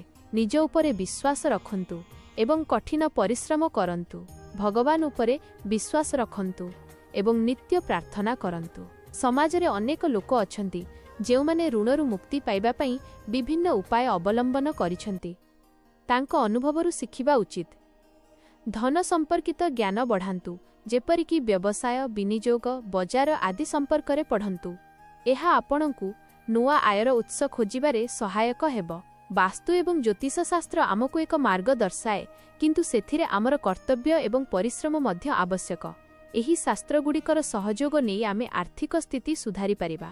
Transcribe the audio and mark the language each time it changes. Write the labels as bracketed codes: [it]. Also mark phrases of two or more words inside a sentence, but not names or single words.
[or] ନିଜ ଉପରେ ବିଶ୍ୱାସ ରଖନ୍ତୁ ଏବଂ କଠିନ ପରିଶ୍ରମ କରନ୍ତୁ। ଭଗବାନ ଉପରେ ବିଶ୍ୱାସ ରଖନ୍ତୁ ଏବଂ ନିତ୍ୟ ପ୍ରାର୍ଥନା କରନ୍ତୁ। ସମାଜରେ ଅନେକ ଲୋକ ଅଛନ୍ତି ଯେଉଁମାନେ ଋଣରୁ ମୁକ୍ତି ପାଇବା ପାଇଁ ବିଭିନ୍ନ ଉପାୟ ଅବଲମ୍ବନ କରିଛନ୍ତି। ତାଙ୍କ ଅନୁଭବରୁ ଶିଖିବା ଉଚିତ। ଧନ ସମ୍ପର୍କିତ ଜ୍ଞାନ ବଢ଼ାନ୍ତୁ, ଯେପରିକି ବ୍ୟବସାୟ, ବିନିଯୋଗ, ବଜାର ଆଦି ସମ୍ପର୍କରେ ପଢ଼ନ୍ତୁ। ଏହା ଆପଣଙ୍କୁ ନୂଆ ଆୟର ଉତ୍ସ ଖୋଜିବାରେ ସହାୟକ ହେବ। ବାସ୍ତୁ ଏବଂ ଜ୍ୟୋତିଷ ଶାସ୍ତ୍ର ଆମକୁ ଏକ ମାର୍ଗ ଦର୍ଶାଏ, କିନ୍ତୁ ସେଥିରେ ଆମର କର୍ତ୍ତବ୍ୟ ଏବଂ ପରିଶ୍ରମ ମଧ୍ୟ ଆବଶ୍ୟକ। ଏହି ଶାସ୍ତ୍ରଗୁଡ଼ିକର ସହଯୋଗ ନହିଁ ଆମେ ଆର୍ଥିକ ସ୍ଥିତି ସୁଧାରି ପାରିବା।